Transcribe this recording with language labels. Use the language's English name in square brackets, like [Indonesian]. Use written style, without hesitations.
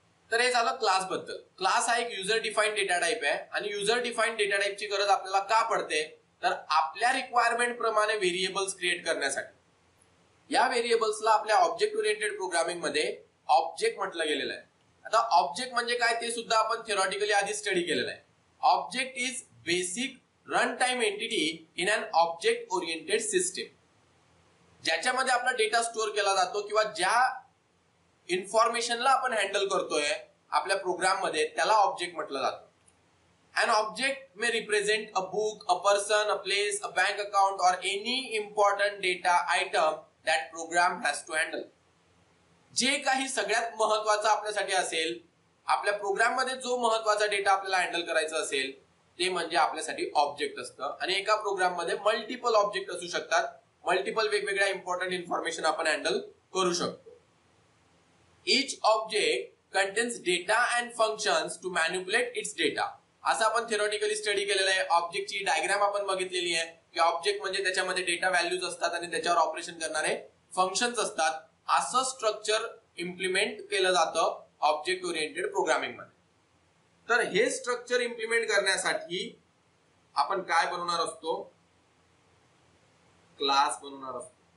[Marathi] तर हे झालं क्लास बद्दल. क्लास हा एक युजर डिफाईन डेटा टाईप आहे, आणि युजर डिफाईन डेटा टाईपची गरज आपल्याला का पडते? तर आपल्या रिक्वायरमेंट प्रमाणे व्हेरिएबल्स क्रिएट करण्यासाठी. या व्हेरिएबल्सला आपल्या ऑब्जेक्ट ओरिएंटेड प्रोग्रामिंग मध्ये ऑब्जेक्ट म्हटलं गेलेलं आहे. आता ऑब्जेक्ट म्हणजे काय ते सुद्धा आपण थिओरॉटिकली आधी स्टडी केलेलं आहे. [English] Object is basic run time entity in an object oriented system. [Marathi] ज्याच्यामध्ये आपला डेटा स्टोअर केला जातो किंवा ज्या इन्फॉर्मेशनला आपण हँडल करतोय आपल्या प्रोग्राम मध्ये, त्याला ऑब्जेक्ट म्हटलं जातं. [English] An object may represent a book, a person, a place, a bank account or any important data item that program has to handle. [Marathi] जे काही सगळ्यात महत्वाचं आपल्यासाठी असेल, आपल्या प्रोग्राम मध्ये जो महत्वाचा डेटा आपल्याला हँडल करायचा असेल, ते म्हणजे आपल्यासाठी ऑब्जेक्ट असतं. आणि एका प्रोग्राम मध्ये मल्टिपल ऑब्जेक्ट असू शकतात, मल्टिपल वेगवेगळ्या इम्पॉर्टंट इन्फॉर्मेशन आपण हँडल करू शकतो. [English] Each object contains data and functions to manipulate its data. [Marathi] असं आपण थिओरिटिकली स्टडी केलेलं आहे. ऑब्जेक्टची डायग्राम आपण बघितलेली आहे की ऑब्जेक्ट म्हणजे त्याच्यामध्ये डेटा व्हॅल्यूज असतात आणि त्याच्यावर ऑपरेशन करणारे फंक्शन्स असतात. असं स्ट्रक्चर इम्प्लिमेंट केलं जातं ऑब्जेक्ट ओरिएंटेड प्रोग्रामिंग मध्ये. तर हे स्ट्रक्चर इम्प्लिमेंट करण्यासाठी आपण काय बनवणार असतो? क्लास बनवणार असतो.